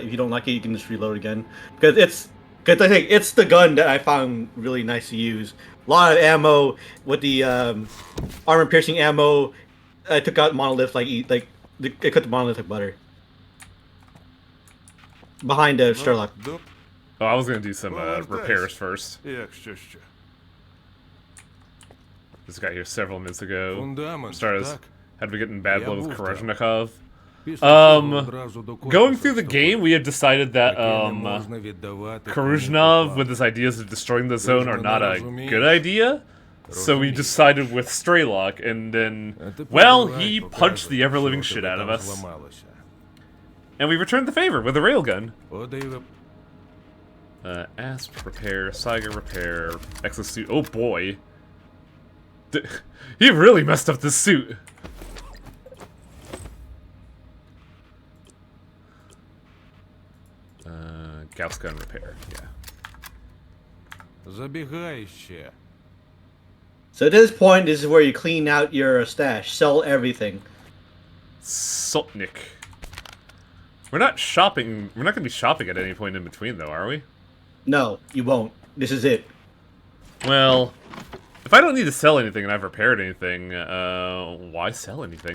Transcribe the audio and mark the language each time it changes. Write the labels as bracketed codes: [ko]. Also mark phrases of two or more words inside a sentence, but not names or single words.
[en] If you don't like it, you can just reload again. Because I think it's the gun that I found really nice to use. A lot of ammo with the armor piercing ammo. I took out monolith I cut the monolith like butter. Behind Sherlock. Oh, I was gonna do some repairs first. [uk] Якщо що. [en] This got here several minutes ago. [uk] Фундамент, [en] Started [uk] так. [en] had to get in bad [uk] Я [en] blood with [uk] був там. [en] Korozhnikov. [uk] Після цього Um, одразу до [en] Going [uk] корпусу [en] through the [uk] вступив. [en] game, we had decided that [uk] Таке не можна віддавати кому [en] Koruzhnov, [uk] попало. [en] with his ideas of destroying the zone, are not a [uk] Розумієш? [en] good idea. So we [uk] Розумію. [en] decided with Straylock, and then, [uk] А тепер [en] well, [uk] давай [en] he [uk] покажемо, [en] punched the ever-living [uk] що [en] shit [uk] тебе [en] out of [uk] там [en] us. [uk] зламалося. [en] And we returned the favor with a railgun. [uk] Подиви- [en] Asp repair, Saiga repair, exosuit. Oh boy. He really messed up this suit. Gauss gun repair, yeah. [uk] Забігай ще. [en] So at this point, this is where you clean out your stash, sell everything. Sotnik. We're not shopping. We're not going to be shopping at any point in between, though, are we? No, you won't. This is it. Well, if I don't need to sell anything and I've repaired anything, why sell anything?